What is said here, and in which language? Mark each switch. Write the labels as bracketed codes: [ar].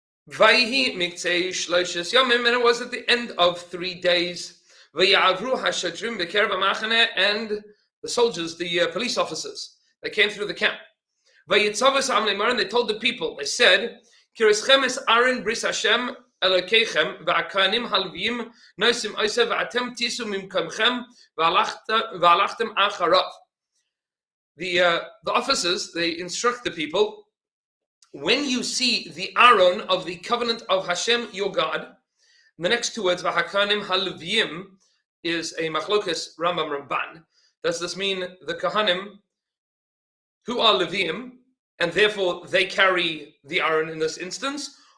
[he] Vayhi miktzei shloishes yomim, [en] and it was at the end of 3 days. [he] Vayavru hashadrim b'kerev ha'machane, [en] and the soldiers, the police officers, they came through the camp. [he] Vayitzavos ha'am leimar, [en] and they told the people, they said, [he] Kirischem es Aron bris Hashem אלוקיכם והכהנים הלוויים נושאים עושה ואתם תיסעו ממקומכם והלכתם אחריו. [en] The officers, they instruct the people, when you see the Aron of the covenant of Hashem your God, the next two words, [he] v'hakanim haleviyim, [en] is a machlokas Rambam Ramban. Does this mean the Kohanim who are Leviyim, and therefore they carry the Aron in this instance?